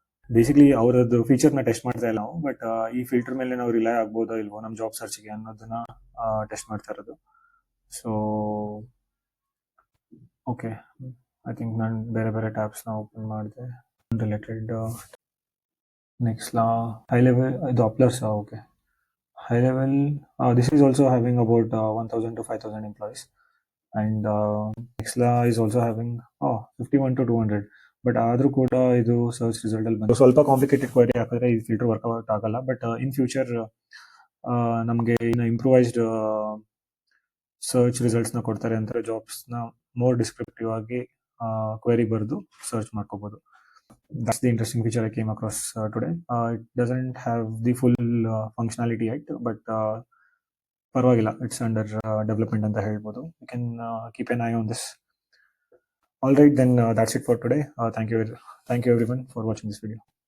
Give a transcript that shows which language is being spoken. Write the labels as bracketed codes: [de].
[kn] Basically ಅವರದ್ದು ಫೀಚರ್ನ test ಮಾಡ್ತಾ ಇಲ್ಲ ನಾವು, ಬಟ್ ಈ ಫಿಲ್ಟರ್ ಮೇಲೆ ನಾವು ರಿಲೈ ಆಗ್ಬೋದೋ ಇಲ್ವೋ ನಮ್ಮ ಜಾಬ್ ಸರ್ಚ್ಗೆ ಅನ್ನೋದನ್ನ ಟೆಸ್ಟ್ ಮಾಡ್ತಾ ಇರೋದು. [en] so okay, I think [kn] ನಾನು ಬೇರೆ ಬೇರೆ ಟ್ಯಾಬ್ಸ್ನ ಓಪನ್ ಮಾಡಿದೆ. ರಿಲೇಟೆಡ್ ನೆಕ್ಸ್ಟ್ ಹೈ ಲೆವೆಲ್, ಇದು ಅಪ್ಲರ್ಸ್. [en] Okay, high level, this is also having about 1000 to 5000 employees, and Nexla is also having 51 to 200. [kn] But ಆದರೂ ಕೂಡ ಇದು ಸರ್ಚ್ ರಿಸಲ್ಟಲ್ಲಿ ಬಂದು ಸ್ವಲ್ಪ ಕಾಂಪ್ಲಿಕೇಟೆಡ್ ಕ್ವೈರಿ ಹಾಕಿದ್ರೆ ಈ ಫಿಲ್ಟರ್ ವರ್ಕೌಟ್ ಆಗಲ್ಲ. [en] but in future [kn] ನಮಗೆ ಇನ್ನು ಇಂಪ್ರೂವೈಸ್ಡ್ ಸರ್ಚ್ ರಿಸಲ್ಟ್ಸ್ನ ಕೊಡ್ತಾರೆ ಅಂತಾರೆ. ಜಾಬ್ಸ್ನ ಮೋರ್ ಡಿಸ್ಕ್ರಿಪ್ಟಿವ್ ಆಗಿ ಕ್ವೈರಿ ಬರೆದು ಸರ್ಚ್ ಮಾಡ್ಕೋಬೋದು. [en] That's the interesting feature I came across today. It doesn't have the full functionality yet, but [kn] parvagilla, [en] it's under development [kn] anta helbodu. [en] You can keep an eye on this. All right, then that's it for today. Thank you everyone for watching this video.